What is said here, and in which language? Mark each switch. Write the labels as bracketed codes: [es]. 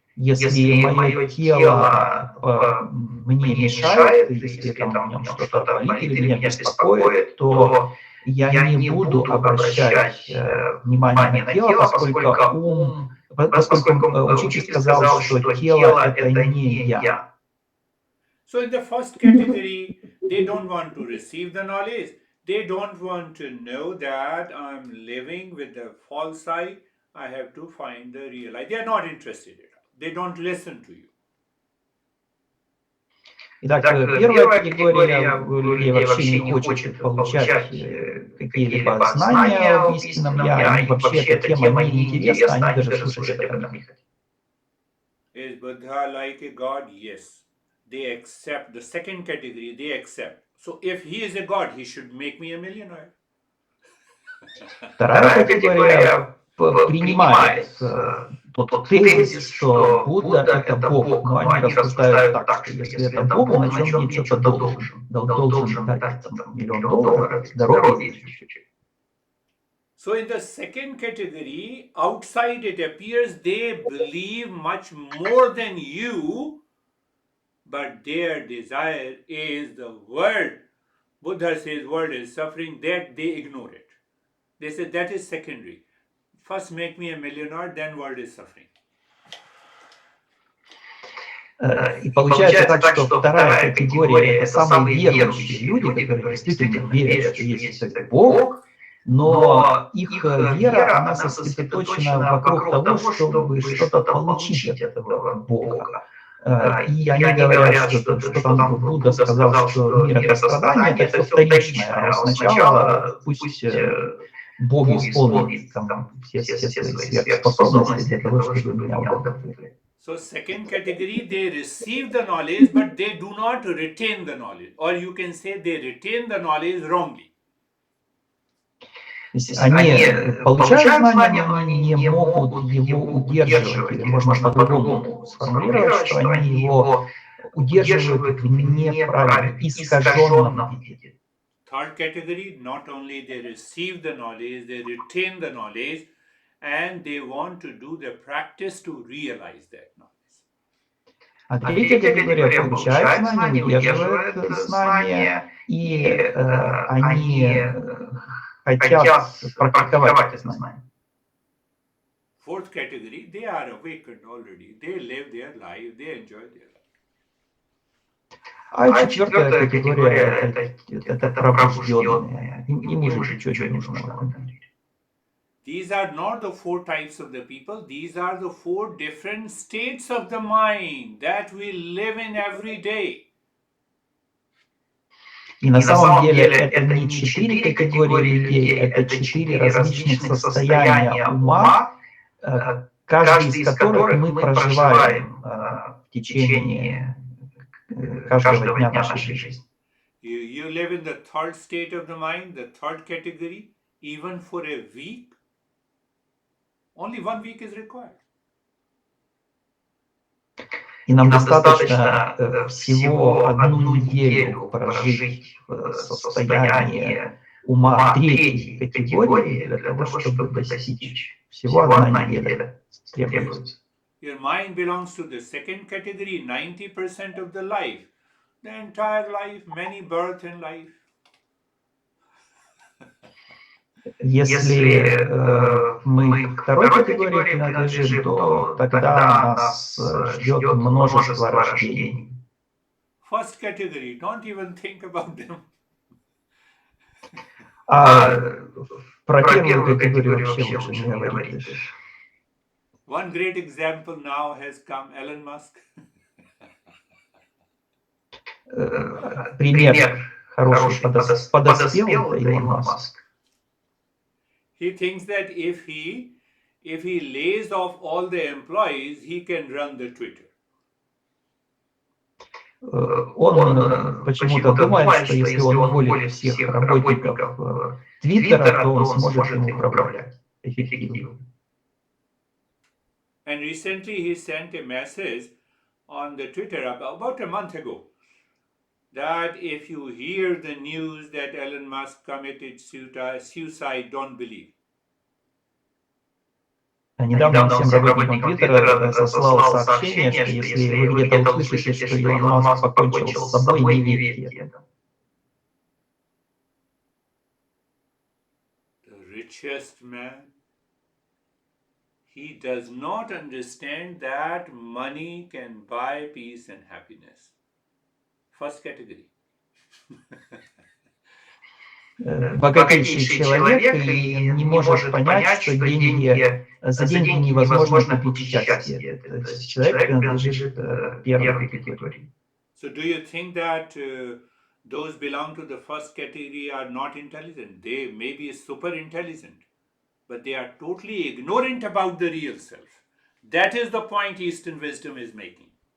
[ru] Если мое тело мне мешает, если там в нем что-то болит или меня беспокоит, то я не буду обращать внимание на тело, поскольку учитель сказал, что тело – это не я. [en] So in the first category, they don't want to receive the knowledge. They don't want to know that I'm living with the false I. I have to find the real I. They are not interested at all. They don't listen to you. [ru] Итак, первая категория людей вообще не хочет получать какие-либо знания об истинном Я, им вообще эта тема не интересна, они даже слушать об этом не хотят. [en] Is Buddha like a God? Yes. They accept. The second category, they accept. So if he is a God, he should make me a millionaire. [ru] Вторая категория принимает тот тезис, что Будда – это Бог, но они рассуждают так, что если это Бог, значит он мне что-то должен дать $1 миллион, здоровье. [en] So in the second category, outside it appears they believe much more than you, but their desire is the world. Buddha says world is suffering, that they ignore it. They say that is secondary. First make me a millionaire, then world is suffering. [ru] И получается так, что вторая категория – это самые верующие люди, которые действительно верят, что есть Бог, но их вера, она сосредоточена вокруг того, чтобы что-то получить от этого Бога. И они говорят, что там Будда сказал, что мир – это страдание, это все вторичное, а сначала пусть Бог исполнит там все свои сверхспособности для того, чтобы меня удовлетворить. [en] So second category, they receive the knowledge, but they do not retain the knowledge. Or you can say they retain the knowledge wrongly. [ru] Они получают знания, но они не могут его удерживать. Или можно по-другому сформулировать, что они его удерживают в неправильном, искаженном виде. [en] Third category, not only they receive the knowledge, they retain the knowledge, and they want to do the practice to realize that knowledge. [ru] А третья категория получает знания, удерживает знания, и они хотят практиковать эти знания. [en] Fourth category, they are awakened already. They live their life, they enjoy their life. [ru] А четвертая категория – это пробужденные. Им уже ничего не нужно. [en] These are not the four types of the people. These are the four different states of the mind that we live in every day. [ru] И на самом деле это не 4 категории людей, это 4 различных состояния ума, каждый из которых мы проживаем в течение каждого дня нашей жизни. [en] You live in the third state of the mind, the third category, even for a week. Only 1 week is required. [ru] И нам достаточно всего 1 неделю прожить в состоянии ума третьей категории для того, чтобы достичь. Всего 1 неделя требуется. [en] Your mind belongs to the second category, 90% of the life. The entire life, many births in life. [ru] Если мы к второй категории принадлежим, то тогда нас ждет множество рождений. [en] First category, don't even think about them. [ru] А про первую категорию вообще лучше не говорить. [en] One great example now has come, Elon Musk. [ru] Пример хороший подоспел Илон Маск. [en] He thinks that if he lays off all the employees, he can run the Twitter. [ru] Он почему-то думает, что если он уволит всех работников Твиттера, то он сможет им управлять эффективно. [en] And recently he sent a message on the Twitter about a month ago that if you hear the news that Elon Musk committed suicide, don't believe. [ru] Недавно он всем работникам Твиттера сослал сообщение, что если вы где-то услышите, что Илон Маск покончил с собой, не верьте этому. [en] The richest man, he does not understand that money can buy peace and happiness. First category. [ru] Богатейший человек и не может понять, что за деньги невозможно купить счастье. То есть человек принадлежит первой категории. [en] So do you think that those belong to the first category are not intelligent? They may be super intelligent, but they are totally ignorant about the real self. That is the point Eastern wisdom is making.